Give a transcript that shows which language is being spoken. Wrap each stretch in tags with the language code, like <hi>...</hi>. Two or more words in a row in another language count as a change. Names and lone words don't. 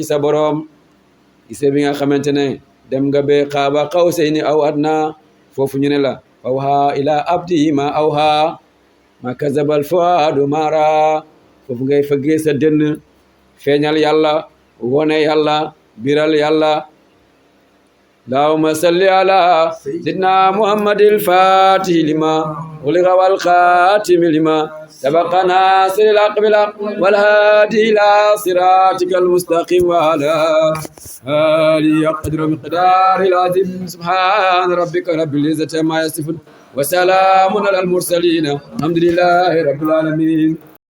<wo>sa boroom gisee bi nga xamante ne dem nga be</wo> <ar>قاب قوسين أو أدنى</ar> <wo>foofu ñu ne la</wo> <ar>أوحى إلى عبده ما أوحى ما كذب الفؤاد ما رأى</ar> <wo>foofu ngay fëggee sa dënn feeñal yàlla wone yàlla biral yàlla</wo> <ar>اللهم صل على سيدنا محمد الفاتح لما أغلق والخاتم لما سبق ناصر الحق بالحق والهادي إلى صراطك المستقيم وعلى آله قدر مقدار العظيم سبحان ربك رب العزة عما يصفون وسلام على المرسلين الحمد لله رب العالمين</ar>